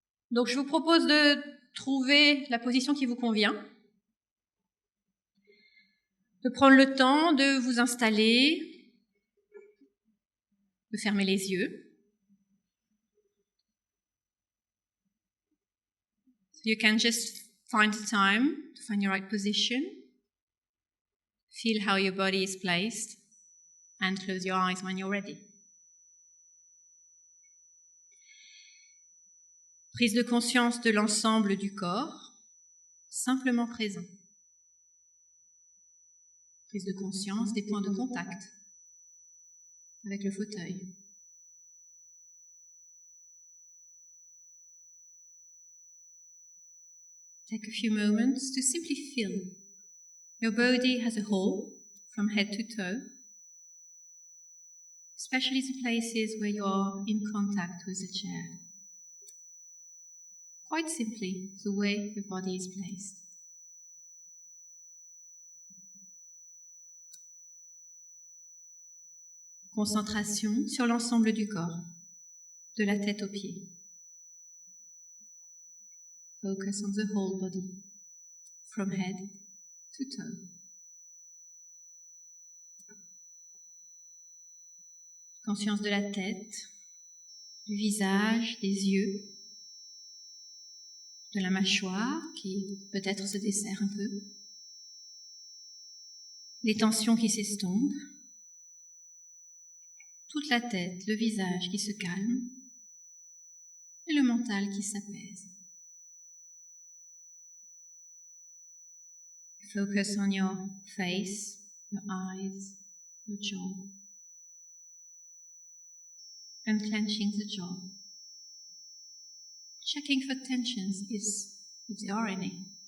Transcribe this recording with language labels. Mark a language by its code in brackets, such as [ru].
[fr] Donc, je vous propose de trouver la position qui vous convient, de prendre le temps de vous installer, de fermer les yeux. [en] So you can just find the time to find your right position. Feel how your body is placed and close your eyes when you're ready. [fr] Prise de conscience de l'ensemble du corps, simplement présent. Prise de conscience des points de contact avec le fauteuil. [en] Take a few moments to simply feel your body as a whole, from head to toe, especially the places where you are in contact with the chair. Quite simply, the way your body is placed. [fr] Concentration sur l'ensemble du corps, de la tête aux pieds. [en] Focus on the whole body, from head to toe. [fr] Conscience de la tête, du visage, des yeux, de la mâchoire qui peut-être se desserre un peu, les tensions qui s'estompent, toute la tête, le visage qui se calme et le mental qui s'apaise. [en] Focus on your face, your eyes, your jaw. Unclenching the jaw. Checking for tensions if there are any.